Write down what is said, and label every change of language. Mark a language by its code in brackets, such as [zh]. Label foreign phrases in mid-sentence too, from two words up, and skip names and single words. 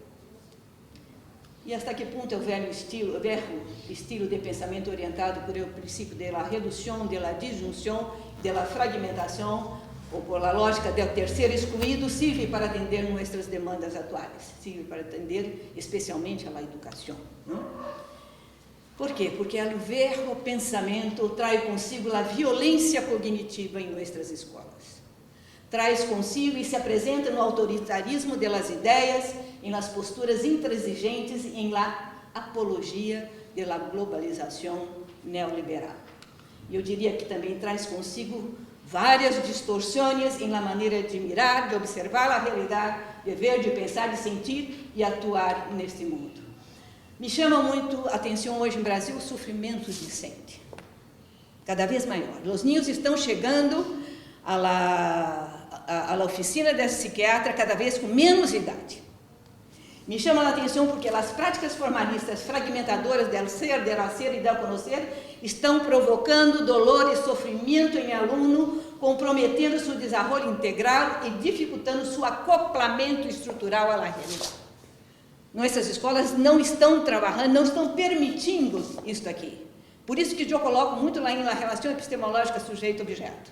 [pt] E até que ponto é o velho estilo de pensamento orientado por o princípio da redução, da disjunção, da fragmentação, ou por a lógica do terceiro excluído, serve para atender nossas demandas atuais, serve para atender especialmente à educação. Não? Por quê? Porque ao ver o pensamento traz consigo a violência cognitiva em nossas escolas. Traz consigo e se apresenta no autoritarismo das ideias, em [es] las posturas intransigentes [pt] e em [es] la apologia [pt] da globalização neoliberal. E eu diria que também traz consigo várias distorções em [es] la maneira de mirar, [pt] de observar a realidade, de ver, de pensar, de sentir e atuar neste mundo. Me chama muito a atenção hoje em Brasil o sofrimento docente, cada vez maior. Os niños estão chegando à oficina da psiquiatra cada vez com menos idade. Me chama a atenção porque as práticas formalistas fragmentadoras [es] del ser, del hacer [pt] e [es] del conocer [pt] estão provocando dolor e sofrimento em aluno, comprometendo seu desenvolvimento integral e dificultando seu acoplamento estrutural à realidade. Nossas escolas não estão trabalhando, não estão permitindo isso aqui. Por isso que eu coloco muito lá na relação epistemológica sujeito-objeto.